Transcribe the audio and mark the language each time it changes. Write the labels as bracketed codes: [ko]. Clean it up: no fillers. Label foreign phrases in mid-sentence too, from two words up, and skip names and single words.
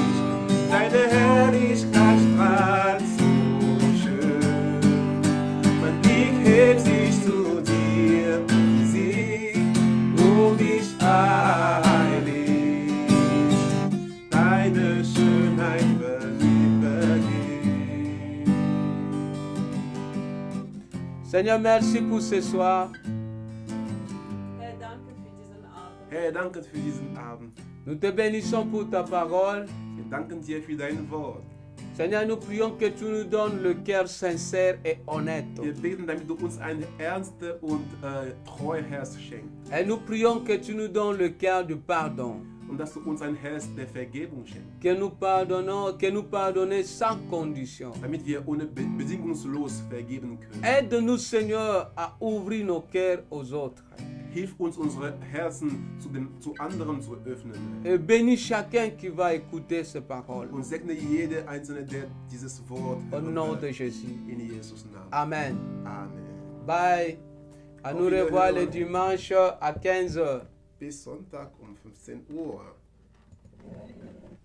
[de] Deine Herrlichkeit strahlt so schön. Mein Blick hebt sich zu dir, sieh, du bist heilig. Deine Schönheit verliebe dich. [fr] Seigneur, merci pour ce soir. [de] Herr, danke für diesen Abend. Herr, danke für diesen Abend. [fr] Nous te bénissons pour ta parole. [de] Wir danken dir für dein Wort. [fr] Seigneur, nous prions que tu nous donnes le cœur sincère et honnête. [de] Wir beten, damit du uns ein ernste und treue Herz schenkst. [fr] Et nous prions que tu nous donnes le cœur du pardon. [de] Und dass du uns ein Herz der Vergebung schenkst. [fr] Que nous pardonner sans condition. [de] Damit wir bedingungslos vergeben können. [fr] Aide-nous, Seigneur, à ouvrir nos cœurs aux autres. [de] Hilf uns, unsere Herzen zu anderen zu öffnen. [fr] Et bénis chacun qui va écouter ces paroles. [de] Und segne jede Einzelne, der dieses Wort [fr] Au [de] hören [fr] nom [de] wird. [fr] de Jésus. [de] In Jesus Namen. [fr] Amen. [de] Amen. [fr] Bye. À nous [de] Wiederhören. [fr] revoir le dimanche à 15h. [de] Bis Sonntag um 15 Uhr.